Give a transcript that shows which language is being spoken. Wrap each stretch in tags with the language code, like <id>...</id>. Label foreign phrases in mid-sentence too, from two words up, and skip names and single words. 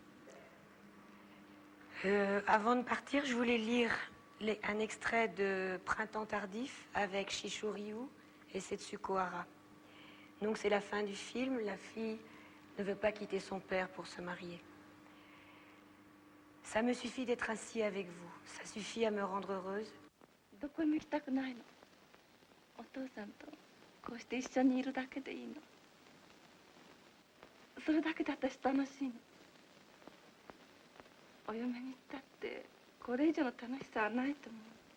<fr>Avant de partir, je voulais lire un extrait de Printemps tardif avec Shishoryu et Setsuko Hara. Donc c'est la fin du film, la fille ne veut pas quitter son père pour se marier. Ça me suffit d'être assis avec vous, ça suffit à me rendre heureuse.</fr> <ja>どこにも行きたくないの。お父さんとこうして一緒にいるだけでいいの。それだけで私楽しいの。お嫁に行ったってこれ以上の楽しさはないと思う。</ja>